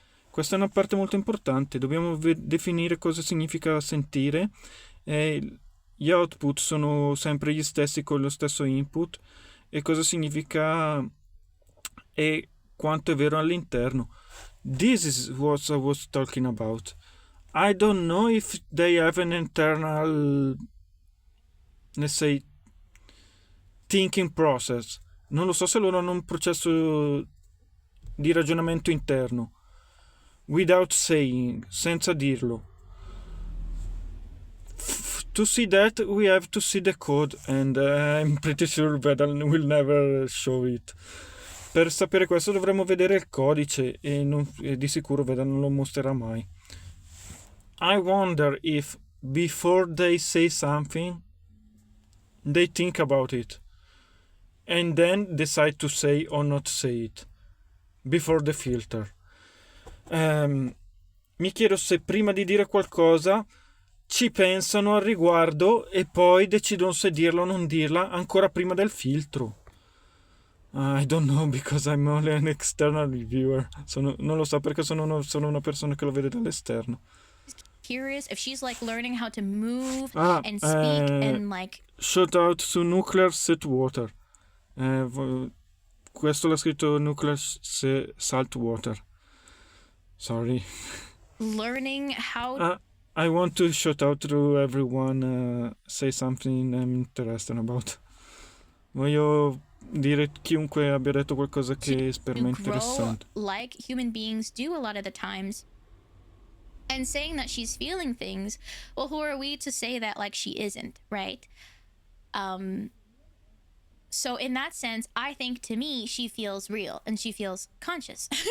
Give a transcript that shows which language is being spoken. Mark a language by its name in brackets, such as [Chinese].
[Italian] Questa è una parte molto importante. Dobbiamo definire cosa significa sentire. Gli output sono sempre gli stessi con lo stesso input. E cosa significa e quanto è vero all'interno. [English] This is what I was talking about. I don't know if they have an internal, let's say, thinking process. [Italian] Non lo so se loro hanno un processo di ragionamento interno. [English] Without saying, [Italian] senza dirlo. [English] To see that, we have to see the code, and I'm pretty sure Vedan will never show it. [Italian] Per sapere questo dovremmo vedere il codice, e di sicuro Vedan non lo mostrerà mai. [English] I wonder if before they say something, they think about it, and then decide to say or not say it, before the filter. [Italian] Mi chiedo se prima di dire qualcosa ci pensano al riguardo e poi decidono se dirla o non dirla ancora prima del filtro. [English] I don't know, because I'm only an external reviewer. [Italian] Non lo so perché sono una persona che lo vede dall'esterno. [English] Curious if she's like learning how to move and speak and like. Shout out to Nuclear Salt Water. [Italian] Questo l'ha scritto Nuclear Salt Water. [English] Sorry. Learning how. I want to shout out to everyone. Say something I'm interested about. [Italian] Voglio dire chiunque abbia detto qualcosa che per me è interessante. [English] Like human beings do a lot of the times. And saying that she's feeling things, well, who are we to say that like she isn't, right? So in that sense, I think to me, she feels real and she feels conscious.